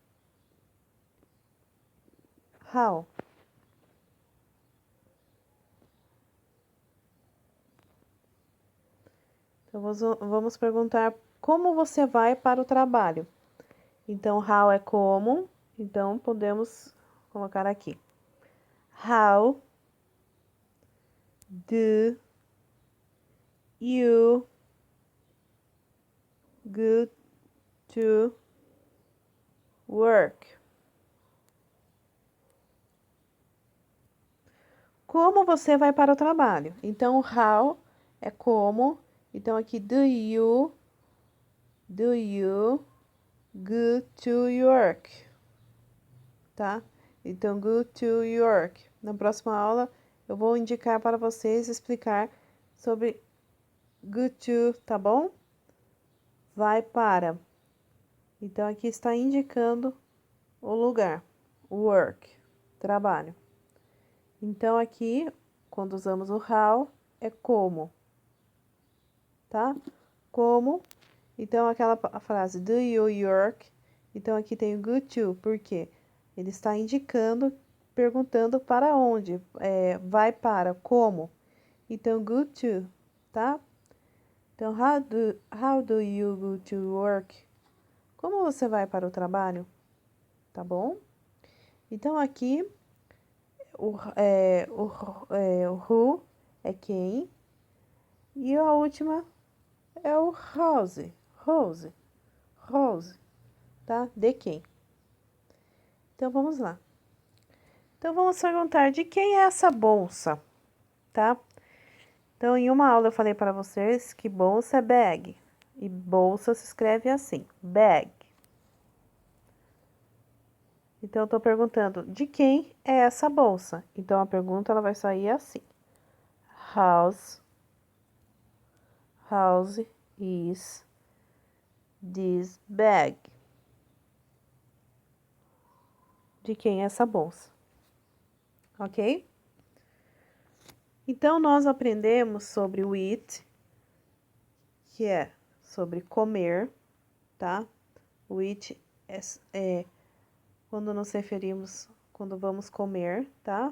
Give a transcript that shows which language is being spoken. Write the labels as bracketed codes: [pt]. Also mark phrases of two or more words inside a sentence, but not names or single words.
[pt] How? Então, vamos perguntar como você vai para o trabalho. Então, how é como, então podemos colocar aqui. [en] How do you go to work? [pt] Como você vai para o trabalho? Então, how é como. Então, aqui, [en] do you go to work? [pt] Tá? Então, [en] go to work. [pt] Na próxima aula, eu vou indicar para vocês explicar sobre [en] go to, [pt] tá bom? Vai para. Então, aqui está indicando o lugar. Work, trabalho. Então, aqui, quando usamos o how, é como. Tá? Como. Então, aquela frase [en] do you work. [pt] Então, aqui tem o [en] go to. [pt] Por quê? Ele está indicando, perguntando para onde. Vai para, como. Então, [en] go to, [pt] tá? Então, [en] how do you go to work? [pt] Como você vai para o trabalho? Tá bom? Então, aqui, o who é quem. E a última é o Rose, tá? De quem? Então, vamos lá. Então, vamos perguntar de quem é essa bolsa? tá? Então, em uma aula eu falei para vocês que bolsa é bag. E bolsa se escreve assim, bag. Então, eu tô perguntando, de quem é essa bolsa? Então, a pergunta ela vai sair assim. [en] House is this bag? [pt] De quem é essa bolsa? Ok? Então, nós aprendemos sobre o eat, que é sobre comer, tá? O eat é quando nos referimos, quando vamos comer, tá?